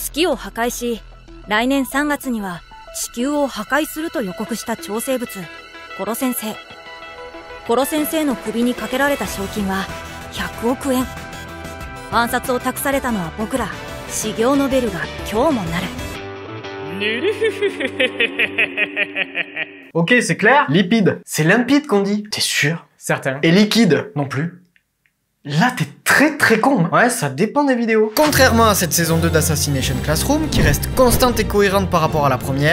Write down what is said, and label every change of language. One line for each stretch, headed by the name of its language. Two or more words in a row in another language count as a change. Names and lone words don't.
Japanese: 月を破壊し、来年3月には地球を破壊すると予告した超生物、コロ先生。コロ先生の首にかけられた賞金は100億円。暗殺を託されたのは僕ら、修行のベルが今日も鳴る。
French: Ok, c'est clair. Limpide. C'est limpide qu'on dit. T'es sûr? Certain. Et liquide? Non plus. Là, t'es très con. Ouais, ça dépend des vidéos. Contrairement à cette saison 2 d'Assassination Classroom, qui reste constante et cohérente par rapport à la première,